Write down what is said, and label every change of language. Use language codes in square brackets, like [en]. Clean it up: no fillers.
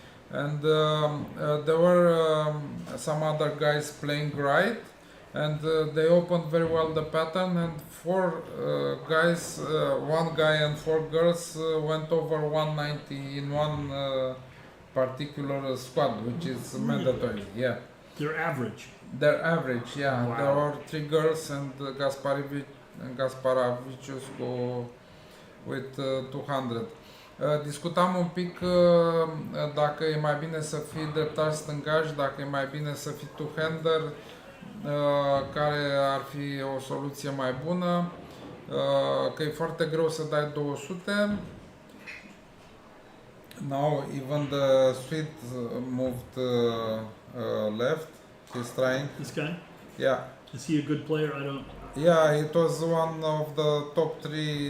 [en] And there were some other guys playing right, and they opened very well the pattern, and four guys, one guy and four girls went over 190 in one particular squad, which is mandatory. Yeah, They're average. their average. Yeah, Wow. there were three girls and Gasparavicius go with 200. [ro] Discutam un pic dacă e mai bine să fii dreptar stângaș, dacă e mai bine să fii two-hander, care ar fi o soluție mai bună, că e foarte greu să dai 200. [en] Now even the Swede moved left. He's trying. This guy? Yeah. Is he a good player? I don't. Yeah, it was one of the top three.